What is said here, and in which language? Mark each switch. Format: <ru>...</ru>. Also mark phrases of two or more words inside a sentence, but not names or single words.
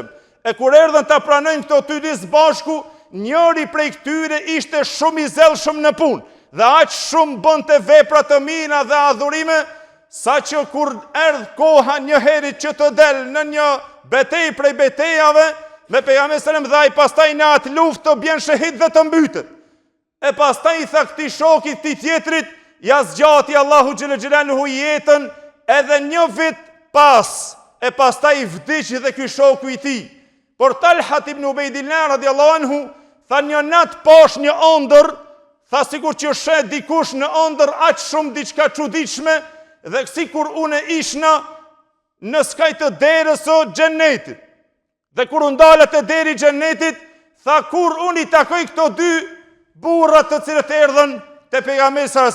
<sq>E kur erdhën ta pranojnë këto dy së bashku, njëri prej këtyre ishte shumë i zellshëm në punë dhe aq shumë bënte vepra të mira dhe adhurime, sa që kur erdh koha një herit që të del në një betejë prej betejave me pejgamberin</sq> <ar>صلى الله عليه وسلم,</ar> <sq>dhe ai pastaj në atë luftë të bjen shahid dhe të mbytet. E pastaj i tha këtij shokit, këtij tjetrit, ja zgjati Allahu</sq> <ar>جل جلاله</ar> <sq>jetën edhe një vit pas, e pastaj vdiq dhe ky shoku i tij. Por Talha ibn Ubaydillah</sq> <ar>رضي الله عنه</ar> <sq>tha një natë poshtë një ëndër, tha sikur që shet dikush në ëndër aq shumë diçka çuditshme, dhe sikur unë ishna në skaj të derës së xhenetit. Dhe kur u ndalet te deri i xhenetit, tha kur unë i takoj këto dy burrat të cilët erdhën te pejgamberi sallallahu</sq>